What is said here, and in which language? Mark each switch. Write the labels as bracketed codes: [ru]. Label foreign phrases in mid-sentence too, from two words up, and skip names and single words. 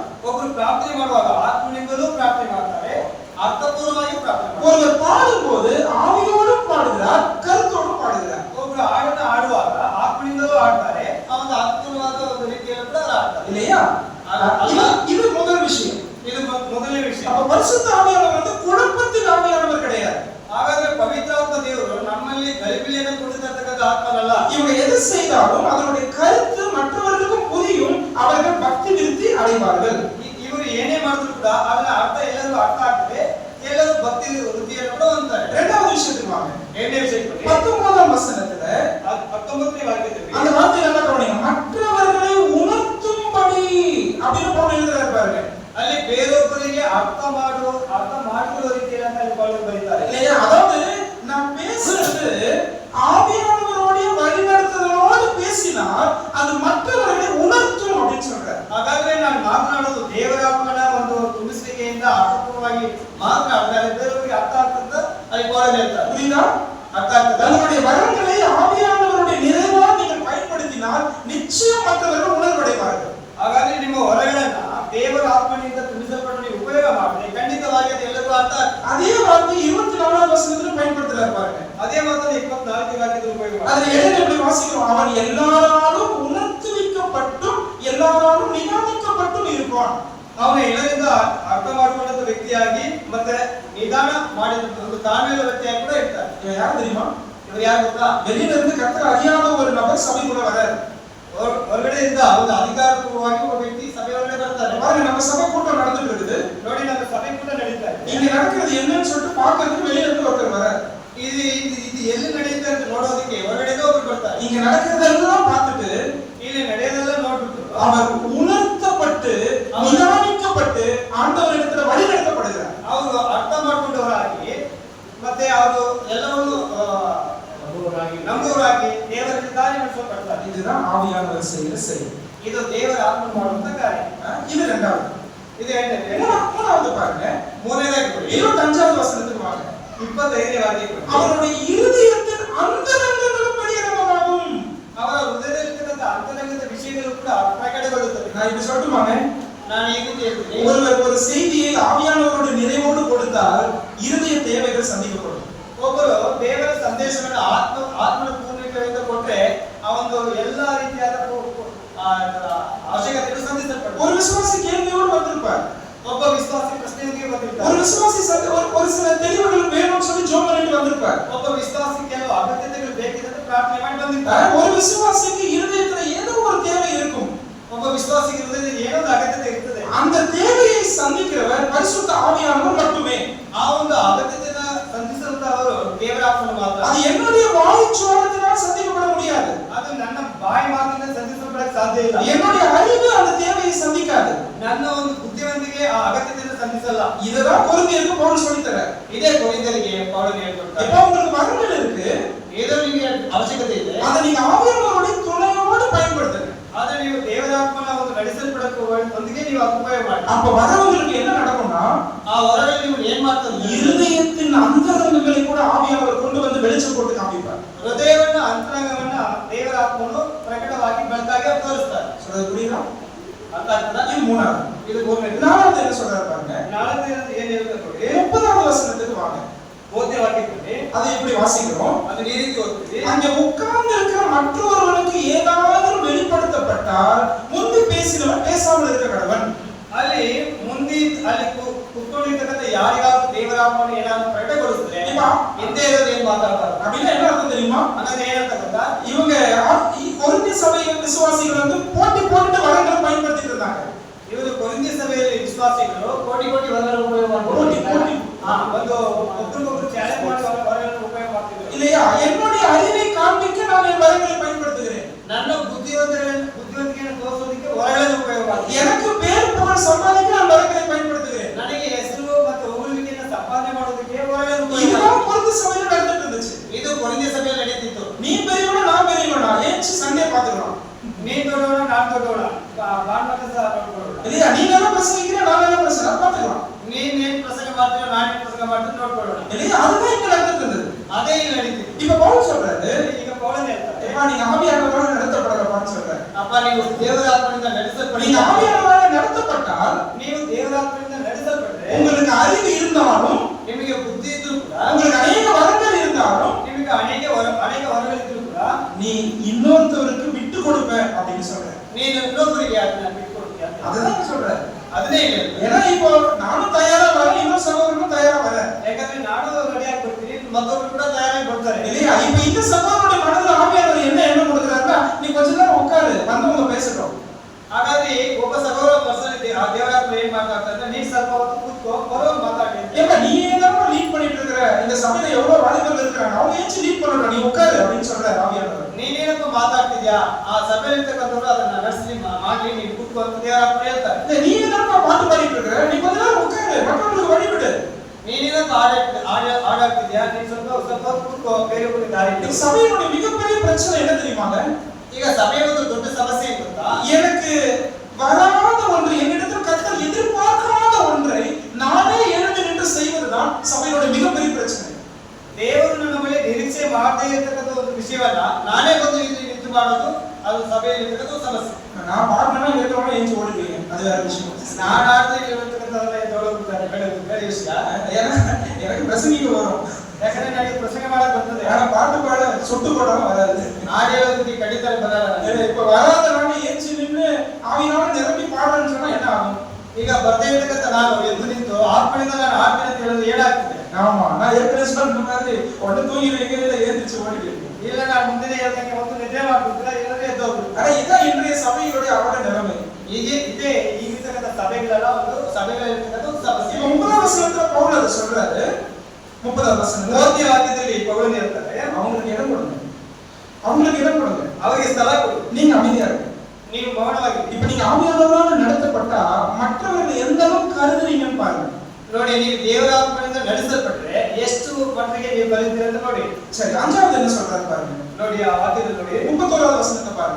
[kn] ಒಬ್ಬರು ಪ್ರಾರ್ಥನೆ ಮಾಡುವಾಗ ಆತ್ಮನಿಂದಲೂ ಪ್ರಾರ್ಥನೆ ಮಾಡ್ತಾರೆ, ಅರ್ಥಪೂರ್ಣವಾಗಿ ಪ್ರಾರ್ಥನೆ ಮಾಡ್ತಾರೆ. [ta] ஒருவர் பாடும்போது ஆவியோடும் பாடுகிறார், கருத்தோடும் பாடுகிறார். [kn] ಒಬ್ಬರು ಹಾಡನ್ನು ಹಾಡುವಾಗ ಆತ್ಮನಿಂದಲೂ ಹಾಡ್ತಾರೆ, ಅವನ ಅರ್ಥಪೂರ್ಣವಾದ ಒಂದು ರೀತಿಯಲ್ಲಿ ಕೂಡ ಹಾಡ್ತಾರೆ. [ta] இல்லையா? இது முதல் விஷயம். [kn] ಇದು ಮೊದಲನೇ ವಿಷಯ. [ta] அப்ப பரிசுத்த ஆவியானவர் வந்து குழப்பத்தின் ஆவியானவர் கிடையாது. [kn] ಹಾಗಾದ್ರೆ ಪವಿತ್ರಾತ್ಮ ದೇವರು ನಮ್ಮಲ್ಲಿ ಗಲಿಬಿಲಿಯನ್ನು ಕೊಡುತ್ತಿರತಕ್ಕಂಥ ಆತ್ಮನಲ್ಲ. [ta] இவங்க எது செய்தாலும் அதனுடைய கருத்து மற்றவர்களுக்கும் புரியும், அவர்கள் பக்தி விருத்தி அடைவார்கள். [kn] ಇವರು ಏನೇ ಮಾಡಿದ್ರು ಕೂಡ ಅದರ ಅರ್ಥ ಎಲ್ಲರಿಗೂ ಅರ್ಥ ಆಗ್ತದೆ, ಎಲ್ಲರೂ ಭಕ್ತಿ ವೃತ್ತಿಯನ್ನು ಕೂಡ ಹೊಂದ್ತಾರೆ. [ta] இரண்டாவது விஷயத்துக்கு வாங்க. [kn] ಎರಡನೇ ವಿಷಯಕ್ಕೆ [ta] 19ஆம் வசனத்துல [kn] 19ನೇ ವಾಕ್ಯದಲ್ಲಿ [ta] அந்த வார்த்தை நல்லா கவனிங்க, மற்றவர்களை உணர்த்தும்படி அப்படின்னு பவுல் எழுதுறாரு பாருங்க. [kn] ಅಲ್ಲಿ ಬೇರೊಬ್ಬರಿಗೆ ಅರ್ಥ ಮಾಡಿಕೊಳ್ಳುವ ರೀತಿಯಲ್ಲಿ ಅಂತ ಅಲ್ಲಿ ಪೌಲರು ಬರೀತಾರೆ. [ta] இல்லையா? அதாவது நான் பேசுறது ஆவியானவருடைய வழிநடத்துதலோடு பேசினால் அது மற்றவர்களை உணர்த்தும் அப்படின்னு சொல்றாரு. [kn] ಹಾಗಾದ್ರೆ ನಾನು ಮಾತನಾಡೋದು ದೇವರಾತ್ಮನ ಒಂದು ತುಂಬಿಸುವಿಕೆಯಿಂದ ಅರ್ಥಪೂರ್ಣವಾಗಿ ಮಾತನಾಡಿದರೆ ಬೇರೊಬ್ಬರಿಗೆ ಅರ್ಥ ಆಗ್ತದ ಅಲ್ಲಿ ಪೌಲರು ಹೇಳ್ತಾರೆ. [ta] புரியுதா? [kn] ಅರ್ಥ ಆಗ್ತದ? [ta] உங்களுடைய வரங்களை ஆவியானவருடைய நிறைவாக நீங்கள் பயன்படுத்தினால் நிச்சயம் மற்றவர்கள் உணர்வடைவார்கள். [kn] ಹಾಗಾದ್ರೆ ನಿಮ್ಮ ಹೊರಗಳನ್ನ ದೇವರ ಆತ್ಮನಿಂದ ತುಂಬಿಸಲ್ಪಟ್ಟು ನೀವು ಉಪಯೋಗ ಮಾಡಿದ್ರೆ ಖಂಡಿತವಾಗಿ ಅದು ಎಲ್ಲರಿಗೂ ಅರ್ಥ ಆಗ್ತದೆ. [ta] அதே வார்த்தை 24ஆம் வசனத்துல பயன்படுத்துறாரு பாருங்க. [kn] ಅದೇ ಮಾತನ್ನು 24ನೇ ವಾಕ್ಯದಲ್ಲಿ ಉಪಯೋಗ ಮಾಡಿ. [ta] அதுல என்ன எப்படி வாசிக்கிறோம்? அவன் எல்லாராலும் உணர்த்துவிக்கப்பட்டும் எல்லாராலும் நிதானிக்கப்பட்டும் இருப்பான். [kn] ಅವನು ಎಲ್ಲರಿಂದ ಅರ್ಥ ಮಾಡಿಕೊಂಡಂತ ವ್ಯಕ್ತಿಯಾಗಿ ಮತ್ತೆ ನಿಧಾನ ಮಾಡಿದ ಒಂದು ತಾಳ್ಮೆಯ ವ್ಯಕ್ತಿಯಾಗಿ ಕೂಡ ಇರ್ತಾರೆ. [ta] இவன் யார் தெரியுமா? [kn] ಇವರು ಯಾರು ಗೊತ್ತಾ? [ta] வெளியில இருந்து கர்த்தர் அறியாத ஒரு நபர் சபைக்குள்ள வராரு. [kn] ಹೊರಗಡೆಯಿಂದ ಒಂದು ಅಧಿಕಾರಪೂರ್ವವಾಗಿ ಒಬ್ಬ ವ್ಯಕ್ತಿ ಸಭೆ ಒಳಗಡೆ ಬರ್ತಾರೆ. [ta] பாருங்க, நம்ம சபை கூட்டம் நடந்துட்டு இருக்குது. [kn] ನೋಡಿ, ನಮ್ಮ ಸಭೆ ಕೂಡ ನಡೀತಾ ಇದೆ. [ta] இங்க நடக்கிறது என்னன்னு சொல்லிட்டு பார்க்கிறதுக்கு வெளியில இருந்து ஒருத்தர் வராரு. [kn] ಇದು ಎಲ್ಲಿ ನಡೆಯುತ್ತೆ ಅಂತ ನೋಡೋದಕ್ಕೆ ಹೊರಗಡೆಯಿಂದ ಒಬ್ಬರು ಬರ್ತಾರೆ. [ta] இங்க நடக்கிறதெல்லாம் பார்த்துட்டு [kn] ಇಲ್ಲಿ ನಡೆಯೋದೆಲ್ಲ ನೋಡ್ಬಿಟ್ಟು [ta] அவர் உணர்த்தப்பட்டு நிதானிக்கப்பட்டு ஆண்டவரிடத்துல வழி நடத்தப்படுகிறார். [kn] ಅವರು ಅರ್ಥ ಮಾಡಿಕೊಂಡವರಾಗಿ ಮತ್ತೆ ಅವರು ಎಲ್ಲವನ್ನು ನಂಬುವರಾಗಿ ದೇವರಿಗೆ ಕಾರ್ಯ ನಡೆಸಲ್ಪಡ್ತಾರೆ. [ta] இதுதான் ஆவியானவர் செய்கிற செயல். [kn] ಇದು ದೇವರ ಆತ್ಮ ಮಾಡುವಂತ ಕಾರ್ಯ. [ta] இது இரண்டாவது. [kn] ಇದು ಎರಡನೇ. [ta] மூணாவது பாருங்க, 25வது வசனத்துக்கு வாங்க. [kn] 25ನೇ ವಾಕ್ಯಕ್ಕೆ [ta] அவருடைய இருதயத்தின் அந்தரங்கங்களும் வெளியரங்கமாகும். [kn] ಅವರ ಹೃದಯದಲ್ಲಿರ್ತಕ್ಕಂಥ ಅಂತರಂಗದ ವಿಷಯಗಳು ಕೂಡ ಪ್ರಕಟಗೊಳ್ಳುತ್ತವೆ. [ta] நான் இப்படி சொல்லட்டுமாங்க? [kn] ನಾನು ಈ ರೀತಿ ಹೇಳ್ತೀನಿ, [ta] ஒருவர் ஒரு செய்தியை ஆவியானவருடைய நிறைவோடு கொடுத்தால் இருதய தேவைகள் சந்திக்கப்படும். [kn] ಒಬ್ಬರು ದೇವರ ಸಂದೇಶವನ್ನು ಆತ್ಮನ ಪೂರ್ಣಿಕೆಯಿಂದ ಕೊಟ್ಟರೆ ಆ ಒಂದು ಎಲ್ಲಾ ರೀತಿಯಾದ ಅವಶ್ಯಕತೆಗಳು ಸಂಧಿಸಲ್ಪಡುತ್ತವೆ. [ta] ஒரு விசுவாசி கேள்வியோடு வந்திருப்பார். [kn] ಒಬ್ಬ ವಿಶ್ವಾಸಿ ಪ್ರಶ್ನೆಯೊಂದಿಗೆ ಬಂದಿರ್ತಾರೆ. [ta] ஒரு விசுவாசி ஒரு சில தெளிவுகள் வேணும்னு சொல்லி ஜெபம் பண்ணிட்டு வந்திருப்பார். [kn] ಒಬ್ಬ ವಿಶ್ವಾಸಿ ಕೆಲವು ಅಗತ್ಯತೆಗಳು ಬೇಕಿದೆ ಅಂತ ಪ್ರಾರ್ಥನೆ ಮಾಡಿ ಬಂದಿರ್ತಾರೆ. [ta] ஒரு விசுவாசிக்கு இருதயத்துல ஏதோ ஒரு தேவை இருக்கும். [kn] ಒಬ್ಬ ವಿಶ್ವಾಸಿಗೆ ಹೃದಯದಲ್ಲಿ ಏನೋ ಒಂದು ಅಗತ್ಯತೆ ಇರ್ತದೆ. [ta] அந்த தேவையை சந்திக்கிறவர் பரிசுத்த ஆவியானவர் மட்டுமே. [kn] ಆ ಒಂದು ಅಗತ್ಯತೆಯನ್ನು ಸಂಧಿಸುವಂತವರು ದೇವರ ಆತ್ಮನು ಮಾತ್ರ. [ta] அது என்னுடைய வாய்ச்சோரத்தினால் சந்திக்கப்பட முடியாது. [kn] ಅದು ನನ್ನ ಬಾಯಿ ಮಾತಿನಿಂದ ಸಂಧಿಸಲ್ಪಡಕ್ಕೆ ಸಾಧ್ಯ ಇಲ್ಲ. [ta] என்னுடைய அறிவு அந்த தேவையை சந்திக்காது. [kn] ನನ್ನ ಒಂದು ಬುದ್ಧಿವಂತಿಕೆ ಆ ಅಗತ್ಯತೆಯನ್ನು ಸಂಧಿಸಲ್ಲ. [ta] இதுதான் கொரிந்தியருக்கு பவுல் சொல்லி தரார். [kn] ಇದೇ ಕೊರಿಂಥರಿಗೆ ಪೌಲನು ಹೇಳ್ಕೊಡ್ತಾರೆ. [ta] இப்போ உங்களுக்கு வரங்கள் இருக்கு. ஏதோ நீங்க [kn] ಅವಶ್ಯಕತೆ ಇದೆ [ta] அதை நீங்க ஆவியானவருடைய துணையோடு பயன்படுத்துங்க. [kn] ಆದ್ರೆ ನೀವು ದೇವರಾತ್ಮನ ಒಂದು ನಡೆಸಲ್ಪಡಕ್ಕೆ ನೀವು ಉಪಯೋಗ ಮಾಡಿ. [ta] அப்ப வரவங்களுக்கு என்ன நடக்கும்னா [kn] ಆ ಹೊರಗಡೆ ನೀವು ಏನ್ ಮಾಡ್ತಾರೆ [ta] இருதயத்தின் அந்தரங்கங்களை கூட ஆவியானவர் கொண்டு வந்து வெளிச்சம் போட்டு காமிப்பார். [kn] ಹೃದಯವನ್ನ ಅಂತರಂಗವನ್ನ ದೇವರ ಆತ್ಮನು ಪ್ರಕಟವಾಗಿ ಬೆಳಕಾಗಿ ತೋರಿಸ್ತಾರೆ. [ta] சொல்றது புரியுதா? [kn] ಅರ್ಥ ಆಗ್ತದಾ? [ta] இது மூணாவது. [kn] ಇದು ಮೂರನೇ. [ta] நாலாவது என்ன சொல்றாரு பாருங்க. [kn] ನಾಲ್ಕನೇ ಏನ್ ಹೇಳ್ತಾರೆ ನೋಡಿ. [ta] 30வது வசனத்துக்கு வாங்க. [kn] 30ನೇ ವಾಕ್ಯದಲ್ಲಿ [ta] அதை எப்படி வாசிக்கிறோம்? [kn] ಅದು ಈ ರೀತಿ ಓದ್ತೀವಿ. [ta] அங்கே உட்கார்ந்து இருக்கிற மற்றொருவனுக்கு ஏதாவது வெளிப்படுத்தப்பட்டால் முந்தி பேசினவன் பேசாமல் இருக்க கடவன். [kn] ಅಲ್ಲಿ ಮುಂದೆ ಅಲ್ಲಿ ಕುತ್ಕೊಂಡಿರ್ತಕ್ಕಂಥ ಯಾರಿಗಾದ್ರೂ ದೇವರಾತ್ಮನ ಏನಾದ್ರು ಪ್ರಕಟಗೊಳಿಸಿದ್ರೆ ಹಿಂದೆ ಇರೋದು ಏನ್ ಮಾತಾಡ್ತಾರೆ [ta] அப்படின்னா என்ன அர்த்தம் தெரியுமா? [kn] ಅನ್ನೋದು ಏನಂತ ಗೊತ್ತಾ? [ta] இவங்க கொரிந்தி சபை விசுவாசிகள் வந்து போட்டி போட்டு வரங்களை பயன்படுத்திட்டு இருந்தாங்க. [kn] ಇವರು ಕೊರಿಂಥಿ ಸಭೆಯಲ್ಲಿ ವಿಶ್ವಾಸಿಗಳು ಕೋಟಿ ವರಗಳನ್ನು ಉಪಯೋಗ ಮಾಡ್ತಾರೆ. ಒಂದು ಒಬ್ಬರಿಗೊಬ್ಬರು ಚಾಲೆಂಜ್ ಮಾಡಿ ವರಗಳನ್ನು ಉಪಯೋಗ ಮಾಡ್ತಿದ್ರು. [ta] இல்லையா? என்னுடைய அறிவை காண்பிக்க நான் என் வரங்களை பயன்படுத்துகிறேன். [kn] ನನ್ನ ಬುದ್ಧಿವಂತಿಕೆಯನ್ನು ತೋರಿಸೋದಕ್ಕೆ ವರಗಳನ್ನು ಉಪಯೋಗ ಮಾಡ್ತೀನಿ. [ta] எனக்கு பேர் புகழ் சம்பாதிக்க நான் வரங்களை பயன்படுத்துகிறேன். [kn] ನನಗೆ ಹೆಸರು ಮತ್ತು ಹೊಗಳಿಕೆಯನ್ನು ಸಂಪಾದನೆ ಮಾಡೋದಕ್ಕೆ ವರಗಳನ್ನು ಉಪಯೋಗ [ta] இதுதான் கொரிந்தி சபையில் நடந்துட்டு இருந்துச்சு. [kn] ಇದು ಕೊರಿಂಥಿ ಸಭೆಯಲ್ಲಿ ನಡೀತಿತ್ತು. [ta] நீ பெரியவனா நான் பெரியவனா ஏச்சு சண்டே பாத்துக்கலாம். [kn] ನೀ ದೊಡ್ಡವನ ನಾನು ದೊಡ್ಡವನ ಬಾಣ್ಮತ ಸಹ ನೋಡ್ಕೊಳ್ಳೋಣ. [ta] இல்லையா? நீ என்ன பிரசங்கிக்கிற நான் என்ன பிரசங்க பாத்துக்கலாம். [kn] ನೀನ್ ಪ್ರಸಂಗ ಮಾಡ್ತೀರ ನಾನು ಪ್ರಸಂಗ ಮಾಡ್ತೀನಿ ನೋಡ್ಕೊಳ್ಳೋಣ. [ta] இல்லையா? அதுதான் இங்க நடந்துட்டு இருந்தது. [kn] ಅದೇ ಇಲ್ಲಿ ನಡೀತಿತ್ತು. [ta] இப்ப பவுல் சொல்றாரு, [kn] ಈಗ ಪೌಲನೇ ಹೇಳ್ತಾರೆ, [ta] அப்பா நீங்க ஆவியானவரால் நடத்தப்படலப்பான்னு சொல்றாரு. [kn] ಅಪ್ಪ ನೀವು ದೇವರಾತ್ಮನಿಂದ ನಡೆಸಲ್ಪಡಿ. [ta] நீங்க ஆவியானவரால் நடத்தப்பட்டால் [kn] ನೀವು ದೇವರಾತ್ಮನಿಂದ ನಡೆಸಲ್ಪಟ್ರೆ [ta] உங்களுக்கு அறிவு இருந்தாலும் [kn] ನಿಮಗೆ ಬುದ್ಧಿ ಇದ್ರೂ ಕೂಡ [ta] உங்களுக்கு அநேக வரங்கள் இருந்தாலும் [kn] ನಿಮಗೆ ಅನೇಕ ವರಗಳಿದ್ರೂ ಕೂಡ [ta] நீ இன்னொருத்தவருக்கு விட்டு கொடுப்ப அப்படின்னு சொல்ற. [kn] ನೀನು ಇನ್ನೊಬ್ಬರಿಗೆ ಅದನ್ನ ಬಿಟ್ಕೊಡ್ತೀಯ. [ta] அதுதான் சொல்ற. [kn] ಅದನ್ನೇ ಹೇಳಿ. [ta] ஏன்னா இப்போ நானும் தயாரா வரேன், இன்னொரு சகோதரனும் தயாரா வரேன். [kn] ಯಾಕಂದ್ರೆ ನಾನು ರೆಡಿಯಾಗಿ ಬರ್ತೀನಿ, ಮತ್ತೊಬ್ರು ಕೂಡ ತಯಾರಾಗಿ ಬರ್ತಾರೆ. [ta] இல்லையா? இப்ப இந்த சகோதரனுடைய மனதுல ஆவியானவர் என்ன எண்ணம் கொடுக்குறாருன்னா, நீ கொஞ்ச நேரம் உட்காரு, வந்தவங்க பேசட்டும். [kn] ಹಾಗಾಗಿ ಒಬ್ಬ ಸಹೋದರ ಪರ್ಸನ್ ಆ ದೇವರಾತ್ಮ ಏನ್ ಮಾತಾಡ್ತಾರೆ, ನೀ ಸ್ವಲ್ಪ ಹೊತ್ತು ಕೂತ್ಕೋ, ಬರೋರು ಮಾತಾಡಿ. [ta] ஏப்பா நீ ஏதாவது லீட் பண்ணிட்டு இருக்கிற, இந்த சபையில எவ்வளவு வாலிபர்கள் இருக்காங்க, அவங்க ஏச்சு லீட் பண்ணணும், நீ உட்காரு அப்படின்னு சொல்றாரு ஆவியானவர். [kn] ನೀನೇನಪ್ಪ ಮಾತಾಡ್ತಿದ್ಯಾ, ಆ ಸಭೆಯಲ್ಲಿ ಇರ್ತಕ್ಕಂಥವ್ರು ಅದನ್ನ ನಡೆಸಿ ಮಾಡಿ ನೀನು ಕೂತ್ಕೋ ಅಂತ ದೇವರಾತ್ಮ ಹೇಳ್ತಾರೆ. [ta] இல்ல நீ என்னப்பா பாட்டு பாடிட்டு இருக்கிற, நீ கொஞ்ச நேரம் உட்காரு, மற்றவங்களுக்கு வழிவிடு. [kn] ನೀನೇನಪ್ಪ ಹಾಡಾಡ್ತಿದ್ಯಾ, ನೀನ್ ಸ್ವಲ್ಪ ಹೊತ್ತು ಕೂತ್ಕೋ, ಬೇರೆ ದಾರಿ [ta] இந்த சபையினுடைய மிகப்பெரிய பிரச்சனை என்ன தெரியுமாங்க? [kn] ಈಗ ಸಭೆಯ ಒಂದು ದೊಡ್ಡ ಸಮಸ್ಯೆ ಏನು ಗೊತ್ತಾ? [ta] எனக்கு வராத ஒன்று, என்னிடத்தில் கர்த்தர் எதிர்பார்க்காத ஒன்றை நானே எழுந்து நின்று செய்வதுதான் சபையினுடைய மிகப்பெரிய பிரச்சனை. [kn] ದೇವರು ನನ್ನ ಮೇಲೆ ನಿರೀಕ್ಷೆ ಮಾಡದೇ ಇರತಕ್ಕಂಥ ಒಂದು ವಿಷಯವನ್ನ ನಾನೇ ಬಂದು ಇಲ್ಲಿ ನಿಂತು ಮಾಡೋದು, ಅದು ಸಭೆಯಲ್ಲಿ ಇರತಕ್ಕಂಥ ಸಮಸ್ಯೆ. [ta] நான் பாடணும்னா இருக்கிறவங்க ஏஞ்சி ஓடுவீங்க, அது வேற விஷயம். [kn] ನಾನು ಆಡ್ತಾ ಇರ್ತಕ್ಕಂಥದ್ದೆಲ್ಲ ಎದ್ದೋಗ್ಬಿಡ್ತಾರೆ, ಬೇರೆ ವಿಷಯ. [ta] எனக்கு பிரசங்கிக்க வரும், [kn] ಯಾಕಂದ್ರೆ ನನಗೆ ಪ್ರಸಂಗ ಮಾಡಕ್ ಬರ್ತದೆ. [ta] ஆனா பாட்டு பாட சொட்டு போடாம வராது. [kn] ಹಾಡು ಹೇಳೋದಕ್ಕೆ ಕಡಿತಾರೆ ಬರಲ್ಲ. [ta] இப்ப வராத நானே ஏஞ்சி நின்று ஆவியால நிரம்பி பாடுறேன்னு சொன்னா என்ன ஆகும்? [kn] ಈಗ ಬರ್ದೇ ಇರ್ತಕ್ಕಂಥ ನಾನು ಎದ್ದು ನಿಂತು ಆತ್ಮನಿಂದ ನಾನು ಆಡ್ತೀನಿ ಅಂತ ಹೇಳೋದು ಏನಾಗ್ತದೆ? [ta] ஆமா, நான் ஏற்கனவே சொன்ன மாதிரி உடனே தூங்கிடுவீங்க, இல்ல ஏந்திரிச்சு ஓடிடுவீங்க. [kn] ಇಲ್ಲ ನಾನು ಮುಂದಿನ ಹೇಳ್ದಂಗೆ ಒಂದು ನಿದ್ರೆ ಮಾಡ್ಬಿಡ್ತೀರಾ, ಇಲ್ಲದ್ರೆ ಎದ್ದೋಗ್ಬಿಡ್ತೀರಾ. [ta] ஆனா இதான் இன்றைய சபைகளுடைய அவல நிலைமை. [kn] ಇದೆ ಈಗಿರ್ತಕ್ಕಂಥ ಸಭೆಗಳೆಲ್ಲ ಒಂದು ಸಭೆಗಳಿರ್ತಕ್ಕಂಥ ಒಂದು ಸಮಸ್ಯೆ. [ta] இப்ப 30வது வசனத்துல பவுல் அதை சொல்றாரு. 30வது வசனம் [kn] 30ನೇ ವಾಕ್ಯದಲ್ಲಿ ಪೌಲನು ಹೇಳ್ತಾರೆ, [ta] அவங்களுக்கு இடம் கொடுங்க, அவங்களுக்கு இடம் கொடுங்க, [kn] ಅವರಿಗೆ ಸ್ಥಳ ಕೊಡು, [ta] நீங்க அமைதியா இருங்க. [kn] ನೀವು ಮೌನವಾಗಿ. [ta] இப்ப நீங்க ஆவியானவரால் நடத்தப்பட்டா மற்றவர்கள் எந்த அளவுக்கு கருதுறீங்கன்னு பாருங்க. [kn] ನೋಡಿ, ನೀವು ದೇವರಾತ್ಮನಿಂದ ನಡೆಸಲ್ಪಟ್ರೆ ಎಷ್ಟು ಮಟ್ಟಿಗೆ ನೀವು ಕಲಿತೀರಿ ಅಂತ ನೋಡಿ. [ta] சரி, 5வது என்ன சொல்றாரு பாருங்க. [kn] ನೋಡಿ ಆ ವಾಕ್ಯದಲ್ಲಿ ನೋಡಿ [ta] 31வது வசனத்தை பாருங்க.